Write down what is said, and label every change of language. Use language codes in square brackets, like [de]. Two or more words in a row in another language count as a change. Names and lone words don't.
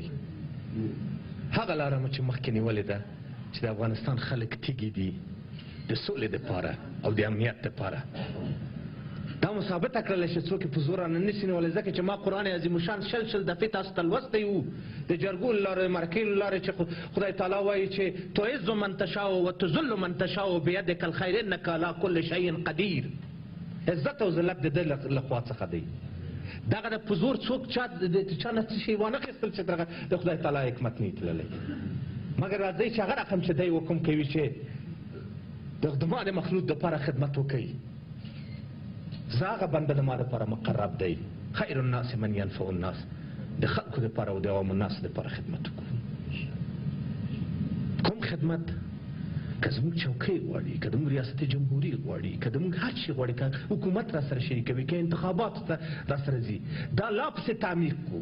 [ps] هغه لاره مو چې مخکې نیولې ده چې د افغانستان خلک تیږي دي د سولې دپاره او د امنیت دپاره، دا مو ثابته کړله چې څوک یې په زور رانه نشي نیولی، ځکه چې ما قرآن عظیم شان شل دفعې تاسو ته لوستی وو د جرګو له لارې، مرکې له لارې، چې خدای تعالی وایي چې [ar] تعز من تشاء وتذل من تشاء بیدک الخیر انک علی کل شیء قدیر. [ps] عزت او ذلت د ده له خوا څخه دی. دغه د په زور څوک چا نه څه شی وانخېستل چې دغه د خدای تعالی حکمت نه وي تللی. مګر راځئ چې هغه رقم چې دی حکم کوي چې د ما د مخلوق دپاره خدمت وکوي، زه هغه بنده د ما دپاره مقرب دی. [ar] خیر الناس من ینفع الناس، [ps] د خلکو دپاره او د عوام الناس دپاره خدمت وکړو. کوم خدمت؟ که زموږ چوکۍ غواړي، که زموږ ریاست جمهوري غواړي، که زموږ هر شي غواړي، که حکومت را سره شریکوي، که انتخاباتو ته را سره ځي، دا لا پسې تعمیق کړو.